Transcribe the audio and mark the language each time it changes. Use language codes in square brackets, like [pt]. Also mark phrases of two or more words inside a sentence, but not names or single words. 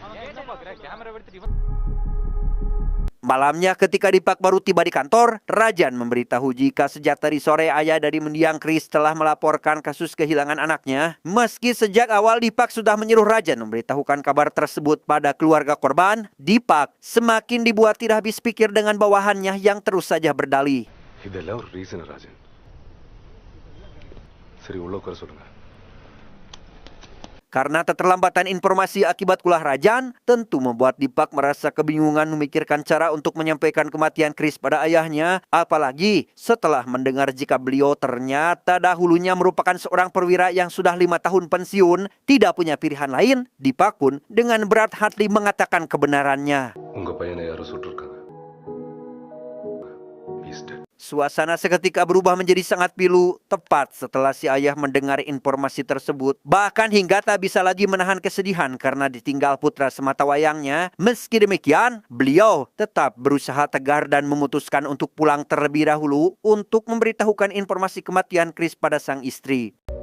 [id] Malamnya ketika Dipak baru tiba di kantor, Rajan memberitahu jika sejak tadi sore ayah dari mendiang Chris telah melaporkan kasus kehilangan anaknya. Meski sejak awal Dipak sudah menyuruh Rajan memberitahukan kabar tersebut pada keluarga korban, Dipak semakin dibuat tidak habis pikir dengan bawahannya yang terus saja berdalih. [ta] இதெல்லாம் ஒரு ரீசன் ராஜன். சரி, உள்ள உட்கார சொல்லுங்க. [id] Karena keterlambatan informasi akibat ulah Rajan, tentu membuat Dipak merasa kebingungan memikirkan cara untuk menyampaikan kematian Chris pada ayahnya, apalagi setelah mendengar jika beliau ternyata dahulunya merupakan seorang perwira yang sudah 5 tahun pensiun, tidak punya pilihan lain. Dipak pun dengan berat hati mengatakan kebenarannya. [ta] உங்க பையனை யாரும் சுட்டிருக்காங்க. [en] He's dead. [id] Suasana seketika berubah menjadi sangat pilu tepat setelah si ayah mendengar informasi tersebut. Bahkan hingga tak bisa lagi menahan kesedihan karena ditinggal putra sematawayangnya. Meski demikian, beliau tetap berusaha tegar dan memutuskan untuk pulang terlebih dahulu untuk memberitahukan informasi kematian Chris pada sang istri.